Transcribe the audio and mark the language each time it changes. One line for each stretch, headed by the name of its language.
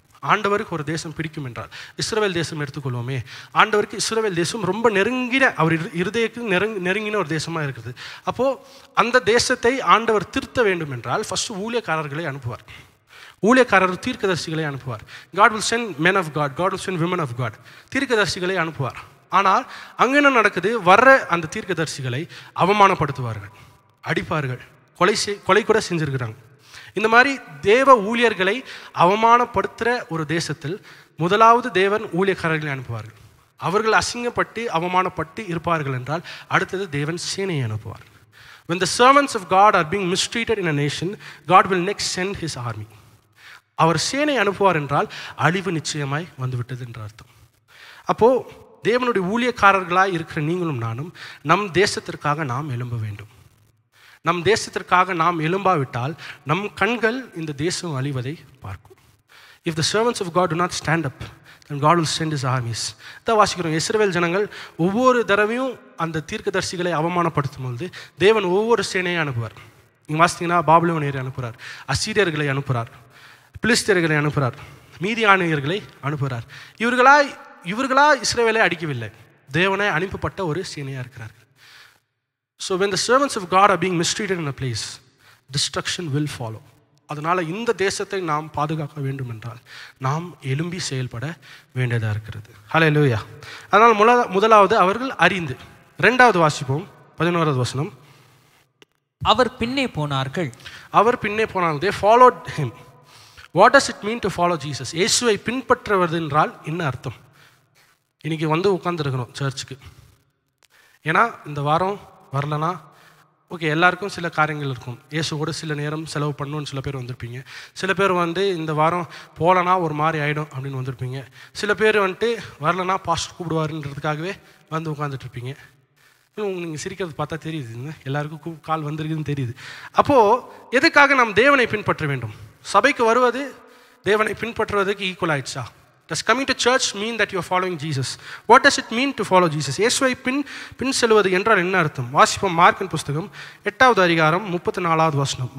Tamil: ஆண்டவருக்கு ஒரு தேசம் பிடிக்கும் என்றால், இஸ்ரவேல் தேசம் எடுத்துக்கொள்வோமே, ஆண்டவருக்கு இஸ்ரவேல் தேசம் ரொம்ப நெருங்கின, அவர் இருதயத்துக்கு நெருங்கின ஒரு தேசமாக இருக்குது. அப்போது அந்த தேசத்தை ஆண்டவர் திருத்த வேண்டும் என்றால் ஃபஸ்ட்டு ஊழியக்காரர்களை அனுப்புவார். ஊழியக்காரர் தீர்க்கதரிசிகளை அனுப்புவார்.
English: God will send men of God, God will send women of God.
Tamil: தீர்க்கதரிசிகளை அனுப்புவார். ஆனால் அங்கே என்ன நடக்குது? வர்ற அந்த தீர்க்கதரிசிகளை அவமானப்படுத்துவார்கள், அடிப்பார்கள், கொலை கூட செஞ்சுருக்கிறாங்க. இந்த மாதிரி தேவ ஊழியர்களை அவமானப்படுத்துகிற ஒரு தேசத்தில் முதலாவது தேவன் ஊழியக்காரர்களை அனுப்புவார்கள். அவர்கள் அசிங்கப்பட்டு அவமானப்பட்டு இருப்பார்கள் என்றால் அடுத்தது தேவன் சேனையை அனுப்புவார்.
English: When the servants of God are being mistreated in a nation, God will next send his army.
Tamil: அவர் சேனை அனுப்புவார் என்றால் அழிவு நிச்சயமாய் வந்துவிட்டது என்ற அர்த்தம். அப்போது தேவனுடைய ஊழியக்காரர்களாக இருக்கிற நீங்களும் நானும் நம் தேசத்திற்காக நாம் எழும்ப வேண்டும். நம் தேசத்திற்காக நாம் எழும்பாவிட்டால் நம் கண்கள் இந்த தேசம் அழிவதை பார்க்கும்.
English: If the servants of God do not stand up, then God will send his armies.
Tamil: தான் வாசிக்கிறோம், இஸ்ரவேல் ஜனங்கள் ஒவ்வொரு தடவையும் அந்த தீர்க்கதரிசிகளை அவமானப்படுத்தும் பொழுது தேவன் ஒவ்வொரு சேனையை அனுப்புவார். நீங்கள் வாசித்தீங்கன்னா பாபிலோனியரை அனுப்புகிறார், அசீரியர்களை அனுப்புகிறார், பிலிஸ்தியர்களை அனுப்புகிறார், மீதியானியர்களை அனுப்புகிறார். இவர்களா இஸ்ரவேலை அடிக்கவில்லை, தேவனை அனுப்பப்பட்ட ஒரு சேனையாக இருக்கிறார்கள்.
English: So when the servants of God are being mistreated in a place, destruction will follow.
Tamil: அதனால் இந்த தேசத்தை நாம் பாதுகாக்க வேண்டும் என்றால் நாம் எழும்பி செயல்பட வேண்டியதாக இருக்கிறது. ஹல்லேலூயா. அதனால் முதலாவது அவர்கள் அறிந்து. இரண்டாவது வாசிப்போம், 11வது வசனம். அவர் பின்னே போனார்கள்.
English: They followed him. What does it mean to follow Jesus?
Tamil: இயேசுவை பின்பற்றுவது என்றால் என்ன அர்த்தம்? இன்னைக்கு உட்காந்துருக்கணும் சர்ச்சுக்கு, ஏன்னா இந்த வாரம் வரலனா ஓகே, எல்லாருக்கும் சில காரியங்கள் இருக்கும். இயேசு கூட சில நேரம் செலவு பண்ணணும்னு சில பேர் வந்திருப்பீங்க. சில பேர் இந்த வாரம் போகலனா ஒரு மாதிரி ஆகிடும் அப்படின்னு வந்திருப்பீங்க. சில பேர் வரலனா பாஸ்டர் கூப்பிடுவாருன்றதுக்காகவே உட்காந்துட்ருப்பீங்க. நீங்கள் சிரிக்கிறது பார்த்தா தெரியுது, எல்லாருக்கும் கால் வந்திருக்குதுன்னு தெரியுது. அப்போது எதுக்காக நாம் தேவனை பின்பற்ற வேண்டும்? சபைக்கு வருவது தேவனை பின்பற்றுவதற்கு ஈக்குவல் ஆயிடுச்சா?
English: Does coming to church mean that you are following Jesus? What does it mean to follow Jesus?
Tamil: இயேசுவை பின் செல்வது என்றால் என்ன அர்த்தம்? வாசிப்போம் மார்க்கின் புஸ்தகம் 8வது அதிகாரம் 34வது வசனம்.